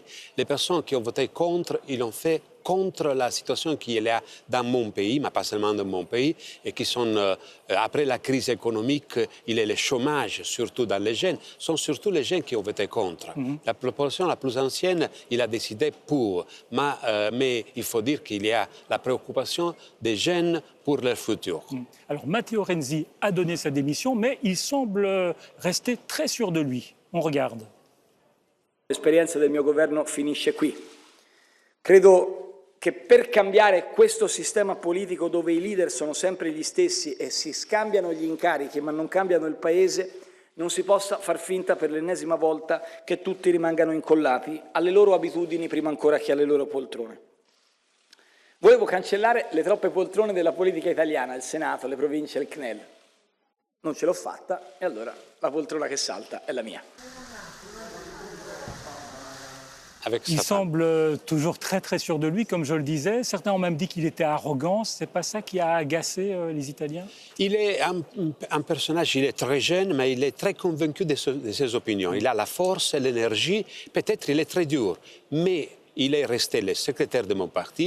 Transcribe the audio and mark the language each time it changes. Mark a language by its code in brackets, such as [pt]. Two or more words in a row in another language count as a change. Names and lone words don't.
[fr] Les personnes qui ont voté contre, ils l'ont fait contre la situation qu'il y a dans mon pays, mais pas seulement dans mon pays, et qui sont, après la crise économique, il y a le chômage, surtout dans les jeunes, sont surtout les jeunes qui ont voté contre. La population la plus ancienne, il a décidé pour, mais il faut dire qu'il y a la préoccupation des jeunes pour leur futur. Alors Matteo Renzi a donné sa démission, mais il semble rester très sûr de lui. On regarde. [it] L'esperienza del mio governo finisce qui. Credo che per cambiare questo sistema politico dove i leader sono sempre gli stessi e si scambiano gli incarichi ma non cambiano il paese, non si possa far finta per l'ennesima volta che tutti rimangano incollati alle loro abitudini prima ancora che alle loro poltrone. Volevo cancellare le troppe poltrone della politica italiana, il Senato, le province e il CNEL. Non ce l'ho fatta e allora la poltrona che salta è la mia. [fr] Il semble toujours très très sûr de lui, comme je le disais. Certains ont même dit qu'il était arrogant. C'est pas ça qui a agacé les Italiens? Il est un personnage, il est très jeune, mais il est très convaincu de ses opinions. Il a la force et l'énergie. Peut-être il est très dur, mais il est resté le secrétaire de mon parti.